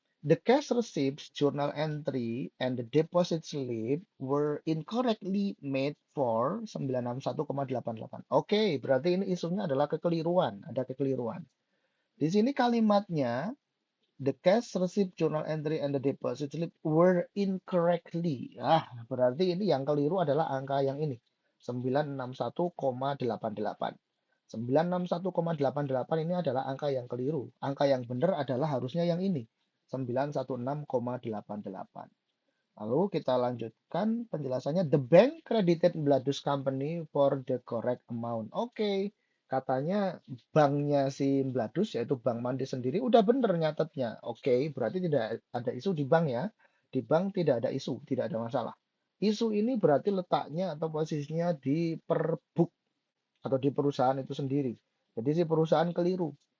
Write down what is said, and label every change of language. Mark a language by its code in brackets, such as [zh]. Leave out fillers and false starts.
[en] The cash receipts, journal entry, and the deposit slip were incorrectly made for 961,88. [id] Oke, berarti ini isunya adalah kekeliruan, ada kekeliruan. Di sini kalimatnya [en] the cash receipt, journal entry, and the deposit slip were incorrectly. [id] Berarti ini yang keliru adalah angka yang ini, 961,88. 961,88 ini adalah angka yang keliru. Angka yang benar adalah harusnya yang ini, 916,88. Lalu kita lanjutkan penjelasannya. [en] The bank credited Bladus Company for the correct amount. [id] Oke, katanya banknya si Bladus, yaitu Bank Mandi sendiri, udah bener nyatetnya. Oke, berarti tidak ada isu di bank ya. Di bank tidak ada isu, tidak ada masalah. Isu ini berarti letaknya atau posisinya di per book atau di perusahaan itu sendiri. Jadi si perusahaan keliru.